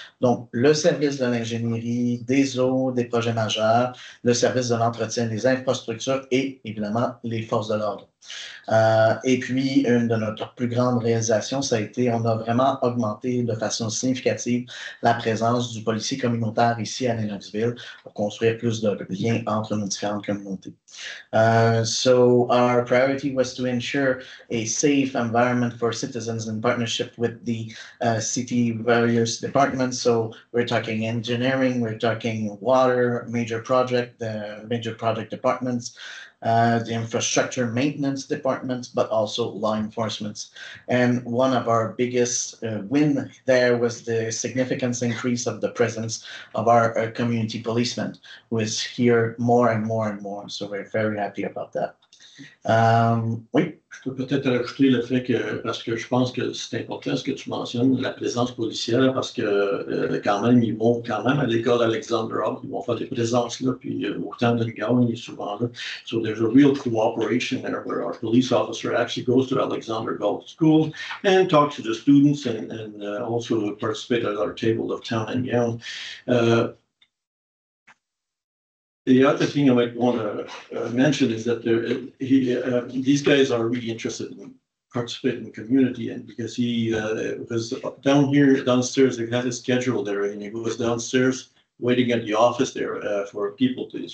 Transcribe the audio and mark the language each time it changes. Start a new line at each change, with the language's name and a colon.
French: Donc, le service de l'ingénierie, des eaux, des projets majeurs, le service de l'entretien des infrastructures et, évidemment, les forces de l'ordre. Et puis, une de notre plus grandes réalisations, ça a été, on a vraiment augmenté de façon significative la présence du policier communautaire ici à Lennoxville pour construire plus de liens entre nos différentes communautés.
English: So our priority was to ensure a safe environment for citizens in partnership with the city various departments. So we're talking engineering, we're talking water, major project departments, the infrastructure maintenance departments, but also law enforcement. And one of our biggest win there was the significant increase of the presence of our community policemen, who is here more and more and more. So we're very happy about that.
French: Oui. Je peux peut-être rajouter le fait que, parce que je pense que c'est important ce que tu mentionnes, la présence policière, parce que quand même, ils vont quand même à l'école Alexander Hall, ils vont faire des présences là, puis au temps de Gaulle, il est souvent là.
English: So there's a real cooperation there where our police officer actually goes to Alexander Galt School and talks to the students and also participate at our table of town and gown. The other thing I might want to mention is that these guys are really interested in participating in the community, and because he was downstairs, they had his schedule there, and he was downstairs waiting at the office there for people to.